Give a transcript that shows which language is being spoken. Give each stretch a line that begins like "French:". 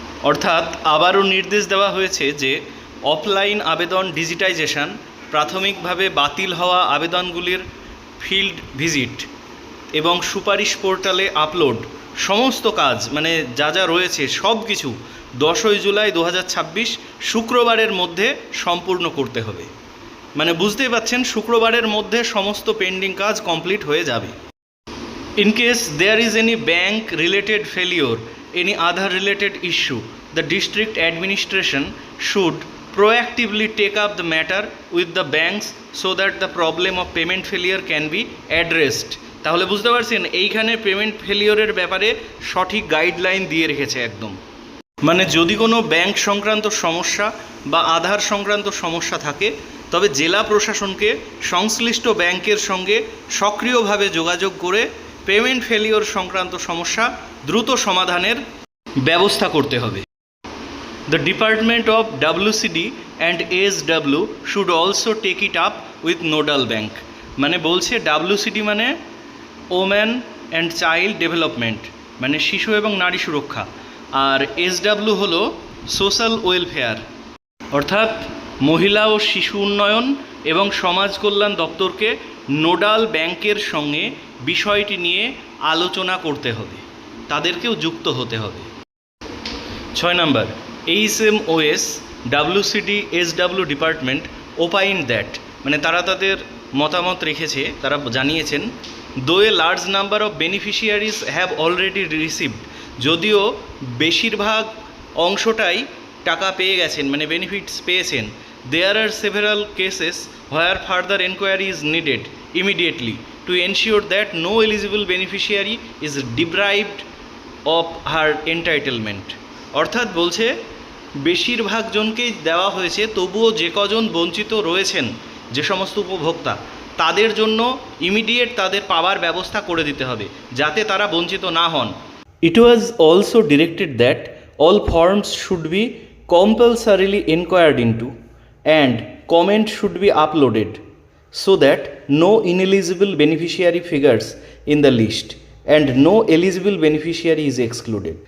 Bangla: অর্থাৎ আবারও নির্দেশ দেওয়া হয়েছে যে অফলাইন আবেদন ডিজিটাইজেশন, প্রাথমিকভাবে বাতিল হওয়া আবেদনগুলির ফিল্ড ভিজিট এবং সুপারিশ পোর্টালে আপলোড, সমস্ত কাজ মানে যা যা রয়েছে সব কিছু 10ই জুলাই 2026 শুক্রবারের মধ্যে সম্পূর্ণ করতে হবে। মানে বুঝতেই পাচ্ছেন, শুক্রবারের মধ্যে সমস্ত পেন্ডিং কাজ কমপ্লিট হয়ে যাবে।
English: In case there is any bank related failure, any other related issue, the district administration should proactively take up the matter with the banks so that the problem of payment failure can be addressed.
Bangla: তাহলে বুঝতে পারছেন, এইখানে payment ফেলিওরের ব্যাপারে সঠিক guideline দিয়ে রেখেছে একদম। মানে যদি কোনো ব্যাংক সংক্রান্ত সমস্যা বা আধার সংক্রান্ত সমস্যা থাকে তবে জেলা প্রশাসনকে সংশ্লিষ্ট ব্যাংকের সঙ্গে সক্রিয়ভাবে যোগাযোগ করে পেমেন্ট ফেলিওর সংক্রান্ত সমস্যা দ্রুত সমাধানের ব্যবস্থা করতে হবে।
English: The Department of WCD and SW should also take it up with nodal bank.
Bangla: মানে বলছে WCD মানে ওম্যান অ্যান্ড চাইল্ড ডেভেলপমেন্ট, মানে শিশু এবং নারী সুরক্ষা, আর SW হলো সোশ্যাল ওয়েলফেয়ার, অর্থাৎ মহিলা ও শিশু উন্নয়ন এবং সমাজ কল্যাণ দপ্তরকে নোডাল ব্যাংকের সঙ্গে বিষয়টি নিয়ে আলোচনা করতে হবে, তাদেরকেও যুক্ত হতে হবে। 6 নম্বর, HMOS WCD SW
English: department opine that,
Bangla: মানে তারা তাদের মতামত রেখেছে, তারা জানিয়েছেন
English: though a large number of beneficiaries have already received,
Bangla: যদিও বেশিরভাগ অংশটাই টাকা পেয়ে গেছেন মানে বেনিফিটস পেয়েছেন,
English: there are several cases where further inquiry is needed immediately to ensure that no eligible beneficiary is deprived of her entitlement.
Bangla: অর্থাৎ বলছে বেশিরভাগ জনকেই দেওয়া হয়েছে, তবুও যে কজন বঞ্চিত রয়েছেন, যে সমস্ত উপভোক্তা, তাদের জন্য ইমিডিয়েট তাদের পাওয়ার ব্যবস্থা করে দিতে হবে যাতে তারা বঞ্চিত না হন।
English: It was also directed that all forms should be compulsorily enquired into and comment should be uploaded so that no ineligible beneficiary figures in the list and no eligible beneficiary is excluded.